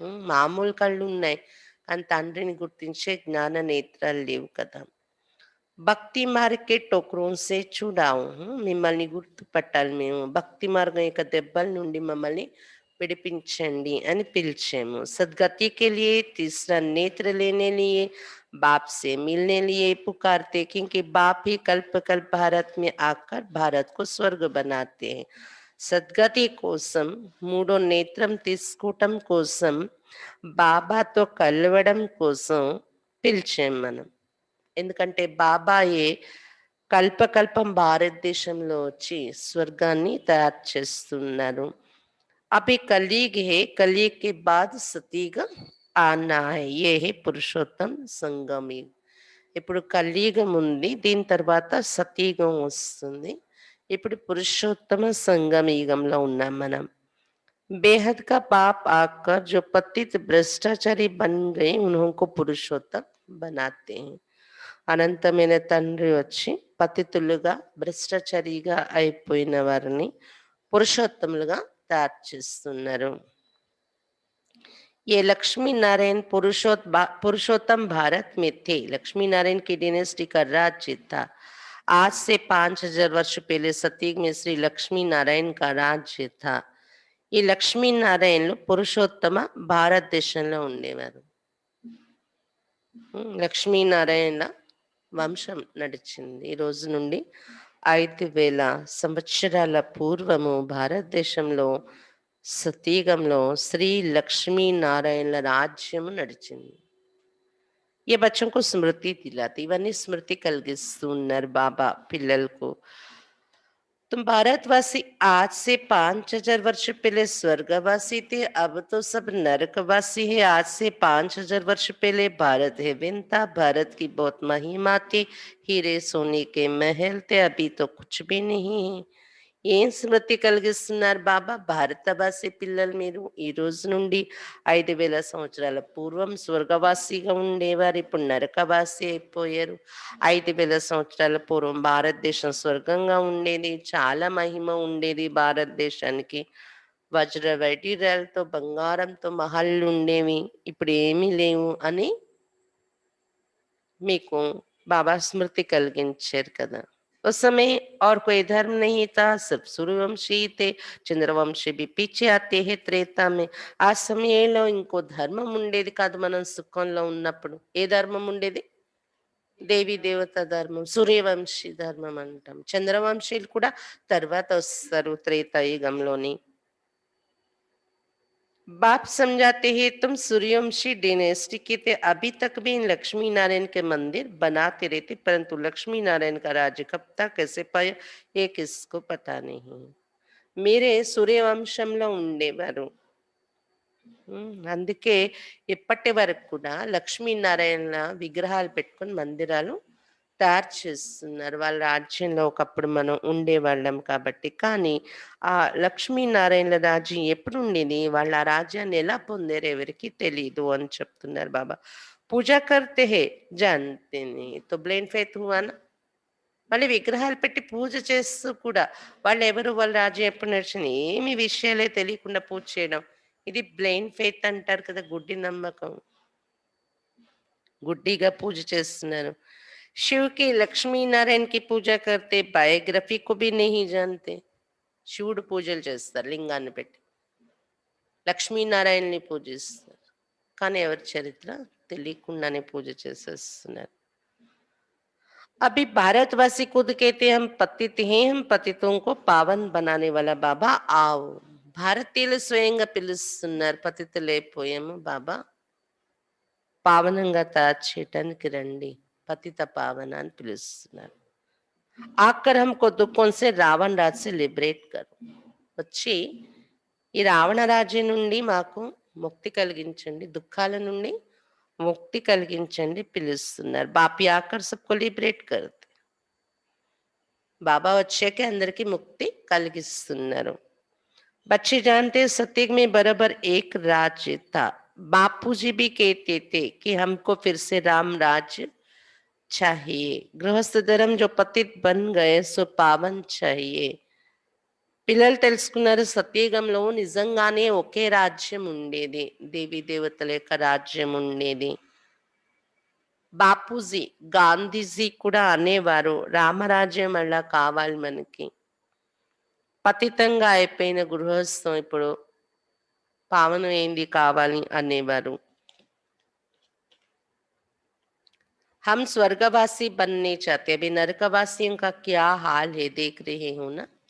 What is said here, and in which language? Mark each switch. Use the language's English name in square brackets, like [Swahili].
[Telugu] మామూలు కళ్ళు ఉన్నాయి కానీ తండ్రిని గుర్తించే జ్ఞాన నేత్రాలు లేవు కదా. [Hindi] భక్తి మార్గే టోక్రోన్సే చూడాము, [Telugu] మిమ్మల్ని గుర్తుపట్టాలి మేము. భక్తి మార్గం యొక్క దెబ్బల నుండి మమ్మల్ని విడిపించండి అని పిలిచాము. [Hindi] सदगति के लिए तीसरा नेत्र लेने लिए बाप से मिलने लिए पुकारते, क्योंकि बाप ही कल्प कल्प भारत में आकर भारत को स्वर्ग बनाते हैं. [Telugu] సద్గతి కోసం మూడో నేత్రం తీసుకోవటం కోసం బాబాతో కలవడం కోసం పిలిచాం మనం. ఎందుకంటే బాబాయే కల్పకల్పం భారతదేశంలో వచ్చి స్వర్గాన్ని తయారు చేస్తున్నారు. [Hindi] अभी कलयुग है, कलयुग के बाद सतयुग आना है. ये है [Telugu] పురుషోత్తం సంగమ యుగం. ఇప్పుడు కలియుగం ఉంది, దీని తర్వాత సతయుగం వస్తుంది. ఇప్పుడు పురుషోత్తమ సంగమ యుగంలో ఉన్నాం మనం. [Hindi] बेहद का बाप आकर जो पतित भ्रष्टाचारी बन गए उनको पुरुषोत्तम बनाते हैं. [Telugu] అనంతమైన తండ్రి వచ్చి పతితులుగా భ్రష్టాచారిగా అయిపోయిన వారిని పురుషోత్తములుగా తయారు చేస్తున్నారు. [Hindi] ये लक्ष्मी नारायण पुरुषोत्तम भारत में थे. लक्ष्मी नारायण की डिनेस्टी का राज्य था. आज से 5000 वर्ष पहले सतयुग में श्री लक्ष्मी नारायण का राज्य था. [Telugu] ఈ లక్ష్మీనారాయణలు పురుషోత్తమ భారతదేశంలో ఉండేవారు. లక్ష్మీనారాయణ వంశం నడిచింది. ఈ రోజు నుండి 5000 సంవత్సరాల పూర్వము భారతదేశంలో సతయుగంలో శ్రీ లక్ష్మీనారాయణల రాజ్యము నడిచింది. [Hindi] ఏ బచ్చం కు స్మృతి దిలాతి. [Telugu] ఇవన్నీ స్మృతి కలిగిస్తూ ఉన్నారు బాబా పిల్లలకు. [Hindi] तुम भारतवासी आज से 5,000 वर्ष पहले स्वर्गवासी थे, अब तो सब नरकवासी है। आज से 5,000 वर्ष पहले भारत है विंता, भारत की बहुत महिमा थी, हीरे सोने के महल थे, अभी तो कुछ भी नहीं है। [Telugu] ఏం స్మృతి కలిగిస్తున్నారు బాబా? భారతవాసి పిల్లలు మీరు ఈ రోజు నుండి 5,000 సంవత్సరాల పూర్వం స్వర్గవాసిగా ఉండేవారు, ఇప్పుడు నరకవాసి అయిపోయారు. 5,000 సంవత్సరాల పూర్వం భారతదేశం స్వర్గంగా ఉండేది, చాలా మహిమ ఉండేది భారతదేశానికి. వజ్ర వైఢూర్యాలతో బంగారంతో మహల్లు ఉండేవి, ఇప్పుడు ఏమీ లేవు అని మీకు బాబా స్మృతి కలిగించారు కదా. [Hindi] उस समय और कोई धर्म नहीं था, सिर्फ सूर्यवंशी थे, చంద్రవంశీ भी पीछे आते हैं त्रेता में. [Telugu] ఆ సమయంలో ఇంకో ధర్మం ఉండేది కాదు. మనం సుఖంలో ఉన్నప్పుడు ఏ ధర్మం ఉండేది? దేవి దేవత ధర్మం, సూర్యవంశీ ధర్మం అంటాం. చంద్రవంశీలు కూడా తర్వాత వస్తారు త్రేతాయుగంలోని. [Hindi] बाप समझाते हैं तुम सूर्यवंशी डिनेस्टी के थे, अभी तक भी इन लक्ष्मी नारायण के मंदिर बनाते रहते, परंतु लक्ष्मी नारायण का राज्य कब तक कैसे पाया ये किसको पता नहीं. [Telugu] మీరే సూర్యవంశంలో ఉండేవారు. అందుకే ఇప్పటి వరకు కూడా లక్ష్మీనారాయణ విగ్రహాలు పెట్టుకొని మందిరాలు తయారు చేస్తున్నారు. వాళ్ళ రాజ్యంలో ఒకప్పుడు మనం ఉండేవాళ్ళం కాబట్టి. కానీ ఆ లక్ష్మీనారాయణ రాజ్యం ఎప్పుడు ఉండేది, వాళ్ళ ఆ రాజ్యాన్ని ఎలా పొందారు ఎవరికి తెలీదు అని చెప్తున్నారు బాబా. [Hindi] పూజ కర్తే హే జాన్తే నీ తో బ్లైండ్ ఫెయిత్ హువానా. [Telugu] మళ్ళీ విగ్రహాలు పెట్టి పూజ చేస్తూ కూడా వాళ్ళు ఎవరు, వాళ్ళ రాజ్యం ఎప్పుడు నడిచింది, ఏమి విషయాలే తెలియకుండా పూజ చేయడం, ఇది బ్లైండ్ ఫెయిత్ అంటారు కదా, గుడ్డి నమ్మకం. గుడ్డిగా పూజ చేస్తున్నారు. [Hindi] शिव की लक्ष्मी नारायण की पूजा करते, बायोग्राफी को भी नहीं जानते. [Telugu] శివుడు పూజలు చేస్తారు లింగాన్ని పెట్టి, లక్ష్మీనారాయణని పూజిస్తారు, కానీ ఎవరి చరిత్ర తెలియకుండానే పూజ చేసేస్తున్నారు. [Hindi] अभी भारतवासी खुद कहते हम पतित हैं, हम पतितों को पावन बनाने वाला बाबा आओ. [Telugu] భారతీయులు స్వయంగా పిలుస్తున్నారు, పతితులైపోయాము బాబా, పావనంగా తయారు చేయటానికి రండి, పతిత పావన అని పిలుస్తున్నారు. [Hindi] ఆఖర్ हमको दुखों से रावण राज से लिबरेट करो. [Telugu] వచ్చి ఈ రావణ రాజ్యం నుండి మాకు ముక్తి కలిగించండి, దుఃఖాల నుండి ముక్తి కలిగించండి పిలుస్తున్నారు. [Hindi] బాపి ఆకర్ సబ్కో లిబరేట్ కర్తే. [Telugu] బాబా వచ్చాకే అందరికీ ముక్తి కలిగిస్తున్నారు. [Hindi] बच्चे जानते सत्युग में बराबर एक राज्य था. बापूजी भी कहते थे कि हमको फिर से राम राज्य चाहिए. गृहस्थ धर्म जो पतित बन गए सो पावन चाहिए. [Telugu] పిల్లలు తెలుసుకున్నారు, సత్యయుగంలో నిజంగానే ఒకే రాజ్యం ఉండేది, దేవి దేవతల యొక్క రాజ్యం ఉండేది. బాపూజీ గాంధీజీ కూడా అనేవారు రామరాజ్యం అలా కావాలి మనకి. పతితంగా అయిపోయిన గృహస్థం ఇప్పుడు పావనం ఏంది కావాలి అనేవారు. [Hindi] हम स्वर्गवासी बनने चाहते, अभी नरकवासियों का क्या हाल है देख रहे हो ना.